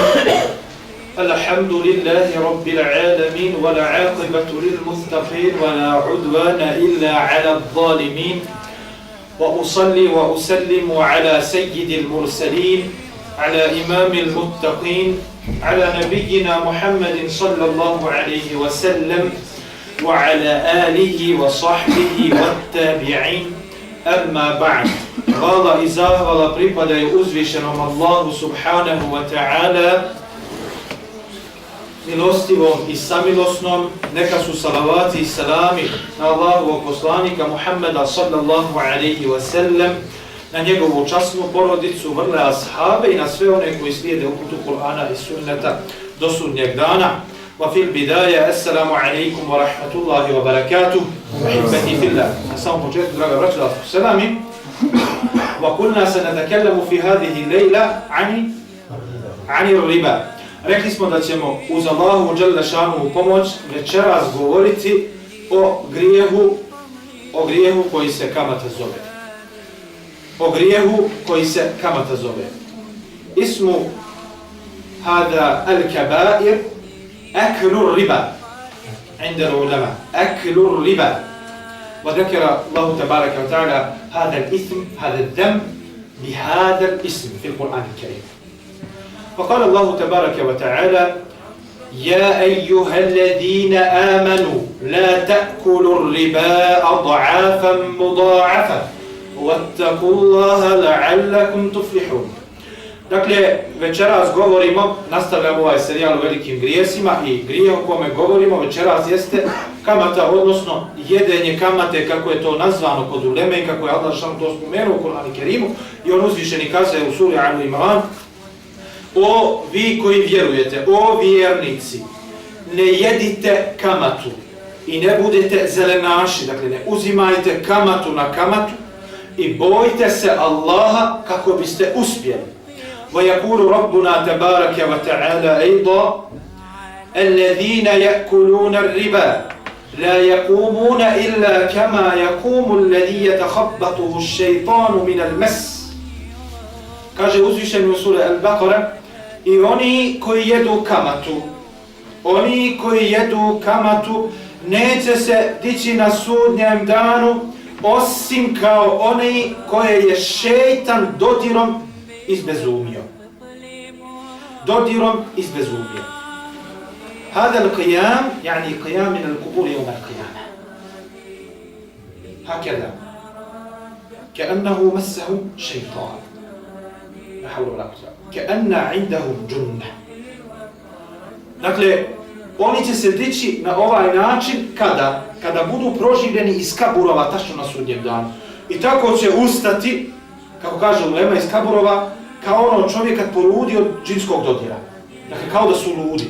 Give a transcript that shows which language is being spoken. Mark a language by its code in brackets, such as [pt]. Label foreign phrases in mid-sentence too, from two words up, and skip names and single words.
[ar] الحمد لله رب العالمين والعاقبة للمتقين ولا عدوان إلا على الظالمين وأصلي وأسلم على سيد المرسلين على إمام المتقين على نبينا محمد صلى الله عليه وسلم وعلى آله وصحبه والتابعين. أما بعد. [bs] Hvala i zahvala pripadaju uzvišenom Allahu [ar] سبحانه وتعالى, [bs] milostivom i samilosnom. Neka su salavati i salami na Allahovog poslanika Muhammeda [ar] صلى الله عليه وسلم, [bs] na njegovu časnu porodicu, vrle ashabe i na sve one koji slijede uputu Kur'ana i sunneta do sudnjeg dana. [ar] وفي البداية، السلام عليكم ورحمة الله وبركاته. أحبتي في الله. [bs] Na samom početku, draga braćo, da se selami. [ar] وقلنا سنتكلم في هذه الليلة عن الربا. [bs] Rekli smo da ćemo uz Allahu [ar] جل شأنه [bs] pomoć večeras govoriti o grijehu koji se kamata zove. O grijehu koji se kamata zove. [ar] اسم هذه الكبائر أكل الربا عند العلماء. أكل الربا. وذكر الله تبارك وتعالى هذا الإثم هذا الذنب بهذا الاسم في القرآن الكريم. فقال الله تبارك وتعالى يا أيها الذين آمنوا لا تأكلوا الربا أضعافا مضاعفة واتقوا الله لعلكم تفلحون. [bs] Dakle, večeras govorimo, nastavljamo ovaj serijal o velikim grijesima i grijeh o kome govorimo večeras jeste kamata, odnosno jedenje kamate, kako je to nazvano kod uleme i kako je Allah šan to spomenuo u Kur'anu Kerimu i on uzvišeni kaže u suri Al Imran: o vi koji vjerujete, o vjernici, ne jedite kamatu i ne budete zelenaši, dakle ne uzimajte kamatu na kamatu i bojte se Allaha kako biste uspjeli. [ar] ويقول ربنا تبارك وتعالى أيضا الذين يأكلون الربا لا يقومون إلا كما يقوم الذي يتخبطه الشيطان من المس. [bs] Kaže uzvišeni u suri Al-Baqara: i oni koji jedu kamatu neće se dići na sudnjem danu osim kao oni koje je šejtan dodirom izbezumio. [ar] هذا القيام يعني قيام من القبور يوم القيامة هكذا كأنه مسه شيطان لا حول ولا قوة كأن عندهم جنة. [bs] Dakle, oni će se dići na ovaj način kada budu proživljeni iz kaburova tačno na sudnjem danu. I tako će ustati, kako kaže ulema, iz kaburova kao ono čovjek kad poludi od džinskog dodira. Dakle, kao da su ludi.